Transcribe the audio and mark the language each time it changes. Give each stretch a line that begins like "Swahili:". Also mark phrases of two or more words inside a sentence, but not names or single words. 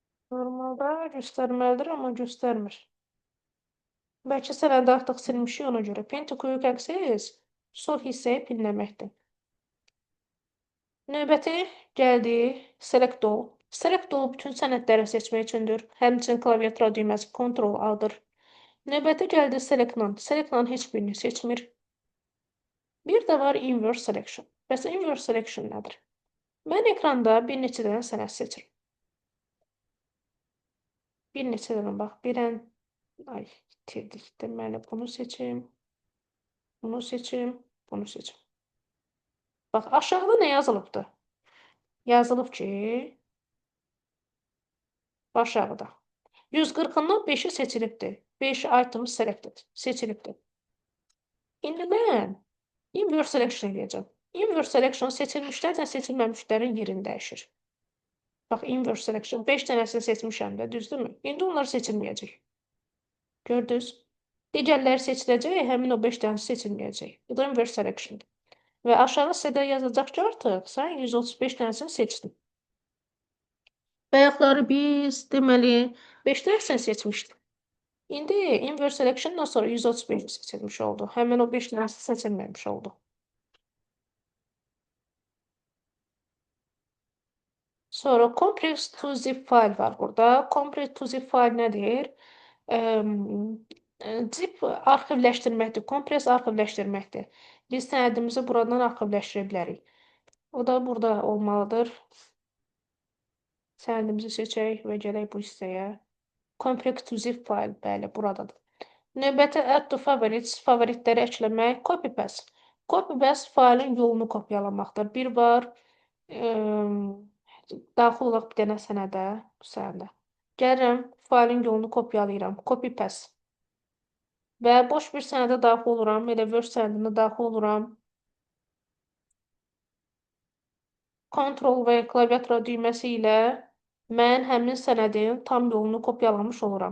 Azerbaijani: Normalda göstərməlidir, amma göstərmir. Bəlkə sənədə artıq silmişik ona görə.
English: Paint to quick access
Azerbaijani: sol hissəyi pinləməkdir. Növbəti gəldi
English: select all. Select all
Azerbaijani: bütün sənədləri seçmək üçündür. Həmçinin klaviatura düyməsi Ctrl A-dır. Növbəti gəldi
English: select none. Select none
Azerbaijani: heç birini seçmir. Bir də var
English: inverse selection.
Azerbaijani: Bəs
English: inverse selection
Azerbaijani: nədir? Mən ekranda bir neçə dənə sənəd seçirim. Bir neçə dənə bax, ay, itirdik. Deməli, bunu seçim, bunu seçim, bunu seçim. Bax, aşağıda nə yazılıbdır? Yazılıb ki, aşağıda. 140-dan 5-i seçilibdir.
English: 5 item selected, seçilibdir.
Azerbaijani: İndi mən
English: inverse selection
Azerbaijani: edəcəm.
English: Inverse selection
Azerbaijani: seçilmişlərlə seçilməmişlərin yerini dəyişir. Bax,
English: inverse selection
Azerbaijani: 5 dənəsini seçmişəm də, düzdürmü? İndi onlar seçilməyəcək. Gördünüz? Digərləri seçiləcək, həmin o 5 dənəsi seçilməyəcək. Bu da
English: inverse selection.
Azerbaijani: Və aşağı sırada yazacaq ki, artıq sən 135 dənəsini seçdin. Bayaqları biz deməli 5 dənəsini seçmişdik. İndi
English: inverse selection'dan
Azerbaijani: sonra 135 seçilmiş oldu. Həmin o 5 dənəsi seçilməmiş oldu. Sonra
English: compress to zip file
Azerbaijani: var burada.
English: Compress to zip file
Azerbaijani: nədir? Zip arxivləşdirməkdir. Compress arxivləşdirməkdir. Biz sənədimizi buradan arxivləşdirə bilərik. O da burada olmalıdır. Sənədimizi seçək və gələk bu hissəyə.
English: Compress to zip file,
Azerbaijani: bəli, buradadır. Növbəti
English: add to favorites,
Azerbaijani: favoritləri əkləmək,
English: copy paste. Copy paste
Azerbaijani: failin yolunu kopyalamaqdır. Bir var, daxil olaq bir dənə sənədə, bu sənədə. Gəlirəm, failin yolunu kopyalayıram,
English: copy paste.
Azerbaijani: Və boş bir sənədə daxil oluram, elə Word sənədində daxil oluram. Ctrl və klaviatura düyməsi ilə mən həmin sənədin tam yolunu kopyalamış oluram.